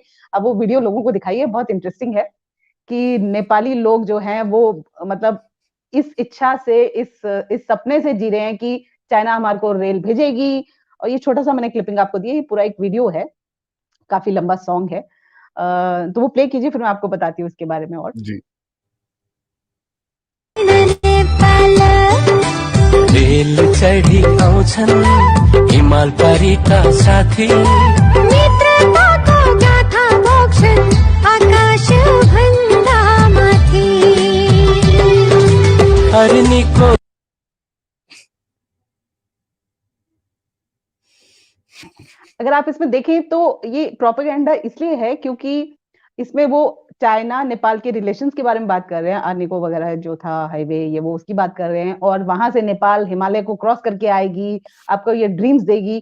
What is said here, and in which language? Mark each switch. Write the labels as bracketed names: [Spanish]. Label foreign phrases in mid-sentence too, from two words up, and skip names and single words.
[Hindi] अब वो वीडियो लोगों को दिखाइए, बहुत इंटरेस्टिंग है कि नेपाली लोग जो हैं वो मतलब इस इच्छा से, इस सपने से जी रहे हैं कि चाइना हमारे को रेल भेजेगी। और ये छोटा सा मैंने क्लिपिंग आपको दी है, ये पूरा एक वीडियो है, काफी लंबा सॉन्ग है। तो वो प्ले कीजिए, फिर मैं आपको बताती हूँ उसके बारे में और। जी। [Nepali] रेल चढी आउँछन् हिमाल परिका साथी, मित्रताको गाथा बोक्छन् आकाश भन्दा माथि, हरिणीको। [Hindi] अगर आप इसमें देखें तो ये प्रोपेगेंडा इसलिए है क्योंकि इसमें वो चाइना नेपाल के रिलेशंस के बारे में बात कर रहे हैं, आर्निको वगैरह जो था हाईवे ये वो उसकी बात कर रहे हैं, और वहां से नेपाल हिमालय को क्रॉस करके आएगी, आपको ये ड्रीम्स देगी।